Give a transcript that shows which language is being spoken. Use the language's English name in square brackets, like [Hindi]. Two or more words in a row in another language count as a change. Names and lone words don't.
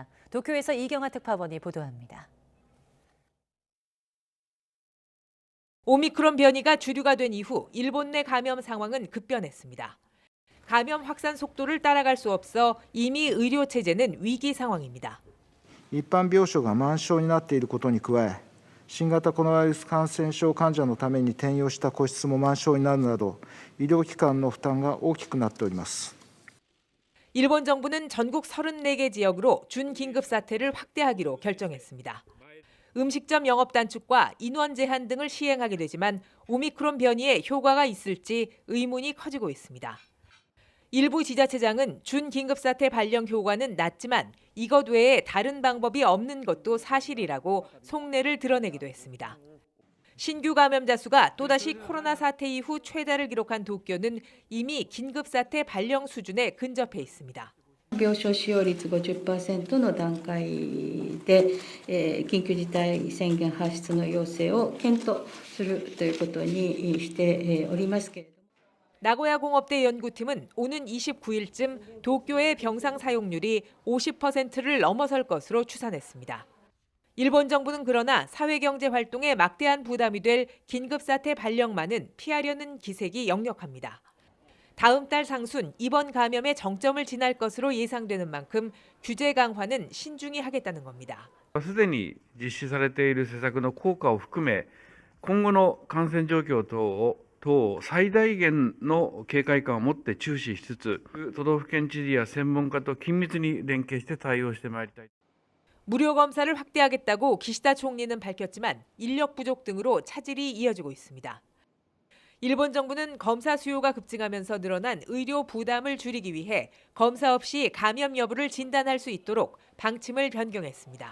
[Korean] 도쿄에서 이경아 특파원이 보도합니다. 오미크론 변이가 주류가 된 이후 일본 내 감염 상황은 급변했습니다. 감염 확산 속도를 따라갈 수 없어 이미 의료 체제는 위기 상황입니다. [Japanese] 一般病床が満床になっていることに加え、新型コロナウイルス感染症患者のために転用した個室も満床になるなど、医療機関の負担が大きくなっております。 [Korean] 일본 정부는 전국 34개 지역으로 준긴급 사태를 확대하기로 결정했습니다. 음식점 영업 단축과 인원 제한 등을 시행하게 되지만 오미크론 변이에 효과가 있을지 의문이 커지고 있습니다. 일부 지자체장은 준긴급사태 발령 효과는 낮지만 이것 외에 다른 방법이 없는 것도 사실이라고 속내를 드러내기도 했습니다. 신규 감염자 수가 또다시 코로나 사태 이후 최다를 기록한 도쿄는 이미 긴급사태 발령 수준에 근접해 있습니다. [Japanese] 病床使用率 50% の段階で、緊急事態宣言発出の要請を検討するということにしておりますけれども [Korean] 나고야 공업대 연구팀은 오는 29일쯤 도쿄의 병상 사용률이 50%를 넘어설 것으로 추산했습니다. 일본 정부는 그러나 사회경제 활동에 막대한 부담이 될 긴급사태 발령만은 피하려는 기색이 역력합니다. 다음 달 상순 이번 감염의 정점을 지날 것으로 예상되는 만큼 규제 강화는 신중히 하겠다는 겁니다. [Japanese] すでに実施されている施策の効果を含め、今後の感染状況等最大限の警戒感を持って注視しつつ、都道府県知事や専門家と緊密に連携して対応してまいりたい。 [Korean] 무료 검사를 확대하겠다고 기시다 총리는 밝혔지만 인력 부족 등으로 차질이 이어지고 있습니다. 일본 정부는 검사 수요가 급증하면서 늘어난 의료 부담을 줄이기 위해 검사 없이 감염 여부를 진단할 수 있도록 방침을 변경했습니다.